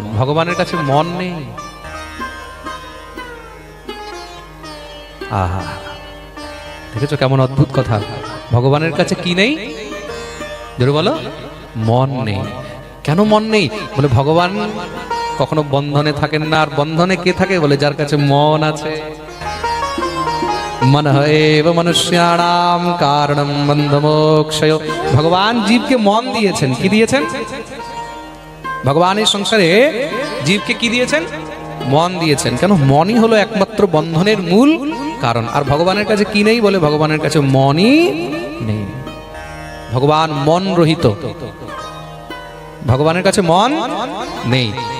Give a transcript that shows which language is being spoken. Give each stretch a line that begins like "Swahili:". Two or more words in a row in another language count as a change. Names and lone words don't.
Bangla: ভগবানের কাছে মন নেই। আহা, দেখেছো কেমন অদ্ভুত কথা? ভগবানের কাছে কি নেই? জোরে বলো। মন নেই। কেন মন নেই? বলে ভগবান কখনো বন্ধনে থাকেন না। আর বন্ধনে কে থাকে? বলে যার কাছে মন আছে।
Sanskrit: मन एव मनुष्याणाम कारणम बंधमोक्षय।
Bangla: ভগবান জীবকে মন দিয়েছেন। কি দিয়েছেন? ভগবান এই সংসারে জীবকে কি দিয়েছেন? মন দিয়েছেন। কেন? মনই হলো একমাত্র বন্ধনের মূল কারণ। আর ভগবানের কাছে কি নেই? বলে ভগবানের কাছে মনই নেই। ভগবান মন রহিত। ভগবানের কাছে মন নেই।